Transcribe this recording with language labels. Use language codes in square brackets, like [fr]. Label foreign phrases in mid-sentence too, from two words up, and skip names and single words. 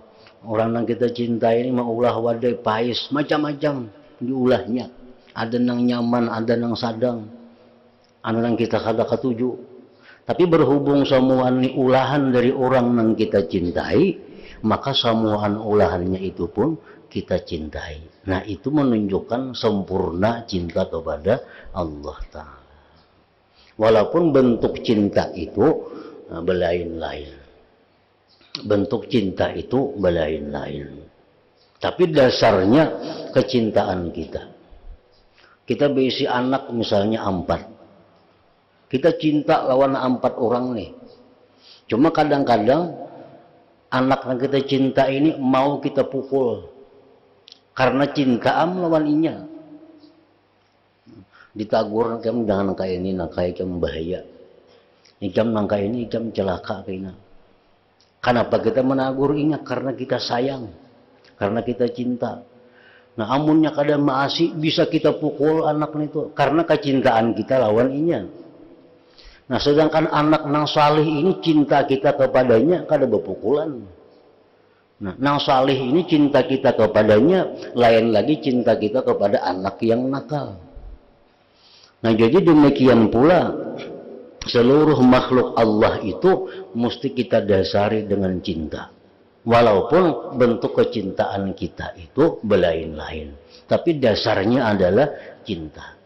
[bjn] Orang yang kita cintai ini maulah wadai pais. Macam-macam diulahnya. Ada yang nyaman, ada yang sadang. Ada yang kita kada ketuju. Tapi berhubung semuaan ini ulahan dari orang yang kita cintai, maka semuaan ulahannya itu pun kita cintai. [id] Nah, itu menunjukkan sempurna cinta kepada Allah Ta'ala. Walaupun bentuk cinta itu berlain-lain. Bentuk cinta itu berlain-lain. Tapi dasarnya kecintaan kita. Kita berisi anak misalnya 4. Kita cinta lawan 4 orang nih. Cuma kadang-kadang anak yang kita cinta ini mau kita pukul. [bjn] Karena cinta lawan inya. Ditagur kamu jangan kayak ini, nak kayak kamu bahaya. Ikam nang kayak ini, ikam celaka kayaknya. [id] Kenapa kita menagur inya? Karena kita sayang, karena kita cinta. [bjn] Nah, amunnya kada maasi bisa kita pukul anak itu karena kecintaan kita lawan inya. Nah, sedangkan anak nang salih ini cinta kita kepadanya kada berpukulan. Nah, nang salih ini cinta kita kepadanya lain lagi cinta kita kepada anak yang nakal. [id] Nah, jadi demikian pula seluruh makhluk Allah itu mesti kita dasari dengan cinta. Walaupun bentuk kecintaan kita itu berlain-lain, tapi dasarnya adalah cinta.